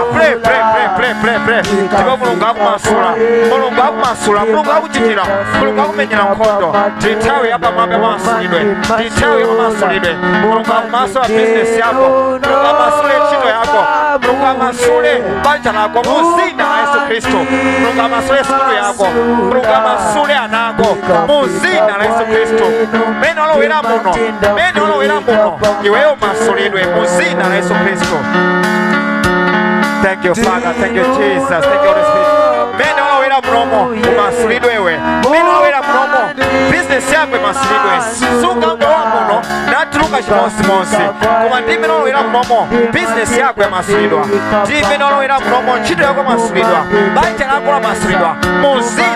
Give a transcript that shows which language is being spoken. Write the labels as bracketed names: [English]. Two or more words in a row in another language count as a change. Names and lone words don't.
[Nyanja] pray tiba mulungu akumasula mulungu akuchitira mulungu akumenyera nkondo titawe yaba mwambe masulidwe mulungu akumasula business yako mulungu amasule chido yako mulungu amasule banja lako muzina la Yesu Kristo mulungu amasule sikulu yako mulungu amasule anako muzina la Yesu Kristo mene olowera muno iweyo masulidwe muzina la Yesu Kristo. [English] Thank you, Father. Thank you, Jesus. Thank you, Holy Spirit. [Nyanja] Mene olowera munomo umasulidwewe mene olowera munomo business yako emasulidwe suka ngowa muno natuluka chimosimonsi koma ndi mene olowera munomo business yako emasulidwa ndi mene olowera munomo ntchito yako emasulidwa banja lako lamasulidwa mu zina